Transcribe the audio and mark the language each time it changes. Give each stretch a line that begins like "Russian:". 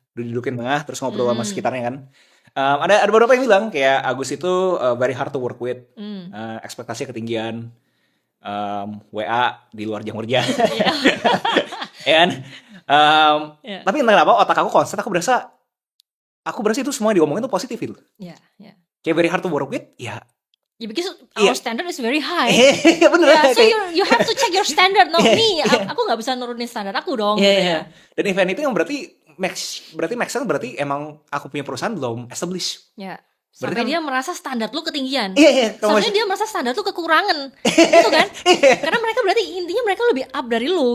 Indonesian: Dudukin tengah terus ngobrol sama sekitarnya kan. Ada beberapa yang bilang kayak Agus itu
English: very hard to work with,
Indonesian: ekspektasinya ketinggian, WA di luar jam kerja, ya kan?
English: Yeah.
Indonesian: Tapi entah kenapa otak aku konsep, aku berasa itu semua diomongin tuh positif gitu.
English: Yeah, yeah.
Indonesian: Kayak
English: very hard to work with,
Indonesian: ya.
English: Yeah, because our standard is very high.
Indonesian: Bener.
English: Yeah, so you have to check your standard, not me.
Indonesian: Aku nggak bisa nurunin standar aku dong. Yeah. Dan event itu yang berarti make sense, berarti emang aku punya perusahaan belum established. Ya. Sampai dia merasa standar lu ketinggian. Iya. Sebenarnya dia merasa standar lu kekurangan. Gitu kan? Karena mereka berarti intinya mereka lebih up dari lu.